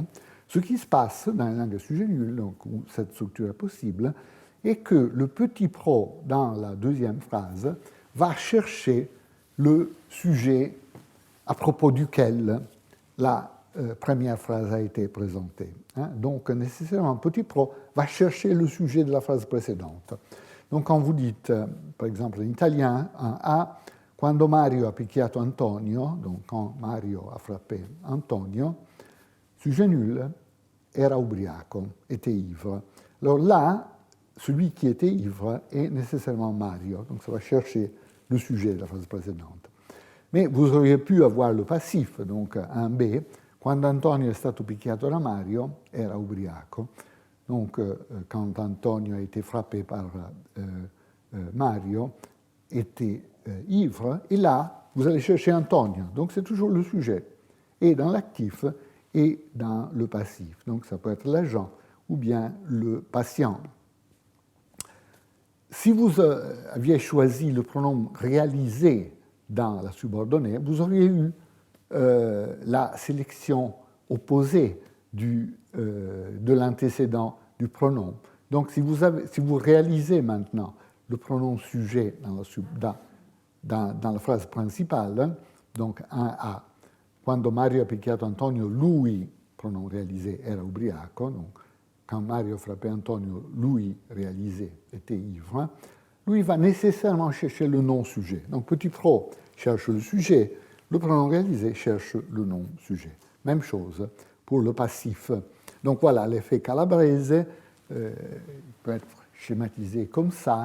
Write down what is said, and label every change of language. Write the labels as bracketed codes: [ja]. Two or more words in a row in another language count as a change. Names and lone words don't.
[fr] Ce qui se passe dans la langue à sujet nul, donc, où cette structure est possible, est que le petit pro dans la deuxième phrase va chercher le sujet à propos duquel la première phrase a été présentée. Donc, nécessairement, un petit pro va chercher le sujet de la phrase précédente. Donc, quand vous dites, par exemple, en italien, un A, [it] quando Mario ha picchiato Antonio, [fr] donc quand Mario a frappé Antonio, sujet nul, [it] era ubriaco, [fr] était ivre. Alors là, celui qui était ivre est nécessairement Mario, donc ça va chercher le sujet de la phrase précédente. Mais vous auriez pu avoir le passif, donc un B, [it] quando Antonio è stato picchiato da Mario, era ubriaco. [fr] Donc, quand Antonio a été frappé par Mario, était ivre, et là, vous allez chercher Antonio. Donc, c'est toujours le sujet, et dans l'actif et dans le passif. Donc, ça peut être l'agent ou bien le patient. Si vous aviez choisi le pronom réalisé dans la subordonnée, vous auriez eu la sélection opposée de l'antécédent du pronom. Donc, si vous réalisez maintenant le pronom sujet dans la phrase principale, donc un A, [it] quando Mario ha picchiato Antonio, [fr] lui, pronom réalisé, [it] era ubriaco, [fr] donc quand Mario frappait Antonio, lui, réalisé, était ivre, lui va nécessairement chercher le non-sujet. Donc, petit pro cherche le sujet, le pronom réalisé cherche le non-sujet. Même chose pour le passif. Donc voilà, l'effet Calabrese peut être schématisé comme ça.